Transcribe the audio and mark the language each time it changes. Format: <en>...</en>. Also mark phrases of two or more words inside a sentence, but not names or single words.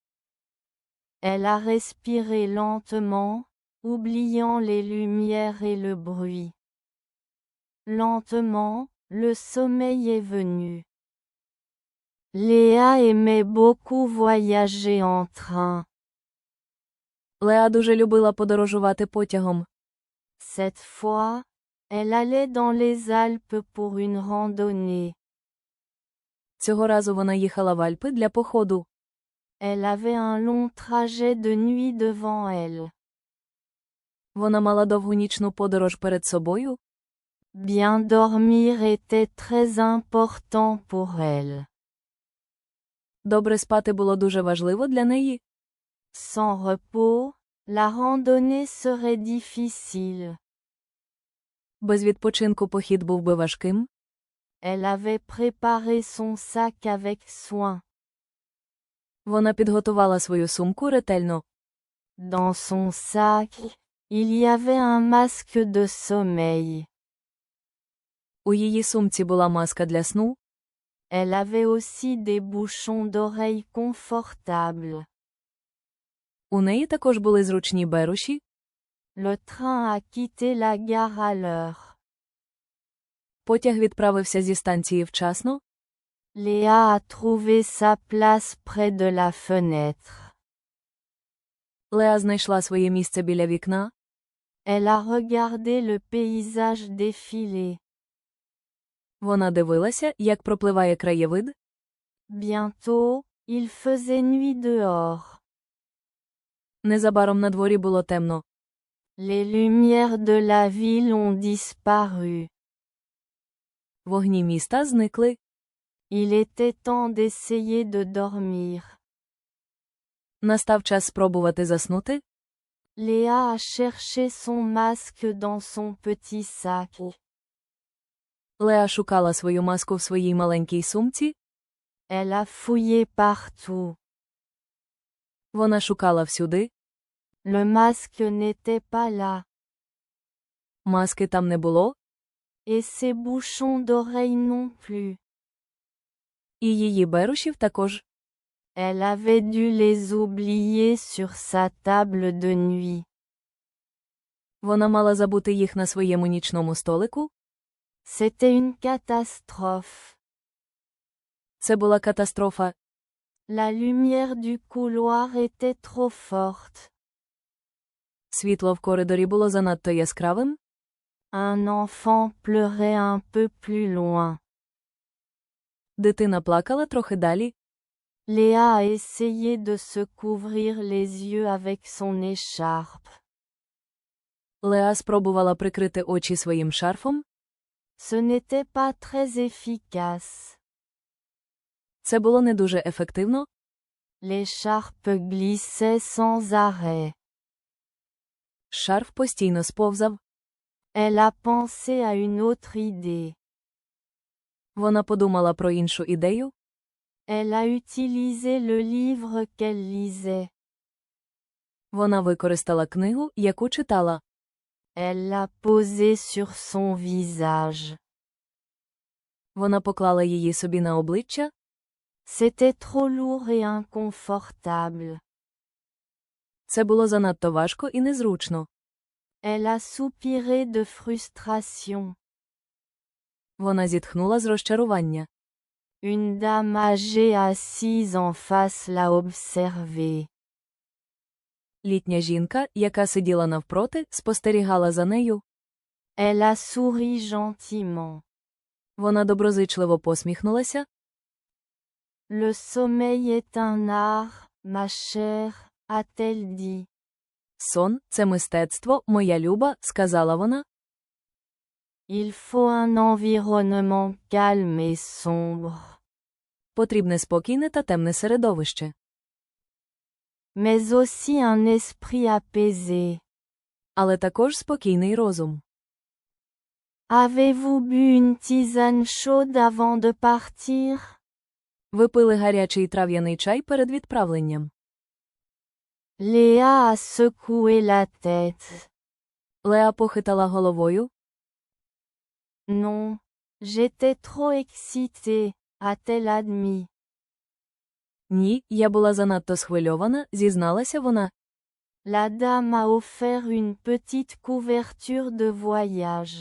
<fr>Elle a respiré lentement, oubliant les lumières et le bruit. Lentement, le sommeil est venu. Léa aimait beaucoup voyager en train.</fr> <uk>Леа дуже любила подорожувати потягом.</uk> <fr>Cette fois, elle allait dans les Alpes pour une randonnée.</fr> <uk>Цього разу вона їхала в Альпи для походу.</uk> <fr>Elle avait un long trajet de nuit devant elle.</fr> <uk>Вона мала довгу нічну подорож перед собою.</uk> <fr>Bien dormir était très important pour elle.</fr> <uk>Добре спати було дуже важливо для неї.</uk> <fr>Sans repos, la randonnée serait difficile.</fr> <uk>Без відпочинку похід був би важким.</uk> <fr>Elle avait préparé son sac avec soin.</fr> <uk>Вона підготувала свою сумку ретельно.</uk> <fr>Dans son sac, il y avait un masque de sommeil.</fr> <uk>У її сумці була маска для сну.</uk> <fr>Elle avait aussi des bouchons d'oreilles confortables.</fr> <uk>У неї також були зручні беруші.</uk> <fr>Le train a quitté la gare à l'heure.</fr> <uk>Потяг відправився зі станції вчасно.</uk> <fr>Léa a trouvé sa place près de la fenêtre.</fr> <uk>Леа знайшла своє місце біля вікна.</uk> <fr>Elle a regardé le paysage défiler.</fr> <uk>Вона дивилася, як пропливає краєвид.</uk> <fr>Bientôt, il faisait nuit dehors.</fr> <uk>Незабаром на дворі було темно.</uk> <fr>Les lumières de la ville ont disparu.</fr> <uk>Вогні міста зникли.</uk> <fr>Il était temps d'essayer de dormir.</fr> <uk>Настав час спробувати заснути.</uk> <fr>Léa a cherché son masque dans son petit sac.</fr> <uk>Леа шукала свою маску в своїй маленькій сумці.</uk> <fr>Elle a fouillé partout.</fr> <uk>Вона шукала всюди.</uk> <fr>Le masque n'était pas là.</fr> <uk>Маски там не було.</uk> <fr>Et ses bouchons d'oreilles non plus.</fr> <uk>І її берушів також.</uk> <fr>Elle avait dû les oublier sur sa table de nuit.</fr> <uk>Вона мала забути їх на своєму нічному столику.</uk> <fr>C'était une catastrophe.</fr> <uk>Це була катастрофа.</uk> <fr>La lumière du couloir était trop forte.</fr> <uk>Світло в коридорі було занадто яскравим.</uk> <fr>Un enfant pleurait un peu plus loin.</fr> <uk>Дитина плакала трохи далі.</uk> <fr>Léa a essayé de se couvrir les yeux avec son écharpe.</fr> <uk>Леа спробувала прикрити очі своїм шарфом.</uk> <fr>Ce n'était pas très efficace.</fr> <uk>Це було не дуже ефективно.</uk> <fr>L'écharpe glissait sans arrêt.</fr> <uk>Шарф постійно сповзав.</uk> <fr>Elle a pensé à une autre idée.</fr> <uk>Вона подумала про іншу ідею.</uk> <fr>Elle a utilisé le livre qu'elle lisait.</fr> <uk>Вона використала книгу, яку читала.</uk> <fr>Elle l'a posée sur son visage.</fr> <uk>Вона поклала її собі на обличчя.</uk> <fr>C'était trop lourd et inconfortable.</fr> <uk>Це було занадто важко і незручно.</uk> <fr>Elle a soupiré de frustration.</fr> <uk>Вона зітхнула з розчарування.</uk> <fr>Une dame âgée assise en face l'a observée.</fr> <uk>Літня жінка, яка сиділа навпроти, спостерігала за нею.</uk> <fr>Elle a souri gentiment.</fr> <uk>Вона доброзичливо посміхнулася.</uk> <fr>Le sommeil est un art, ma chère, a-t-elle dit.</fr> <uk>Сон – це мистецтво, моя люба, сказала вона.</uk> <fr>Il faut un environnement calme et sombre.</fr> <uk>Потрібне спокійне та темне середовище.</uk> <fr>Mais aussi un esprit apaisé.</fr> <uk>Але також спокійний розум.</uk> <fr>Avez-vous bu une tisane chaude avant de partir?</fr> <uk>Ви пили гарячий трав'яний чай перед відправленням.</uk> <fr>Léa a secoué la tête.</fr> <uk>Леа похитала головою.</uk> <fr>Non, j'étais trop excitée, a-t-elle admis.</fr> <uk>Ні, я була занадто схвильована, зізналася вона.</uk> <fr>La dame a offert une petite couverture de voyage.</fr>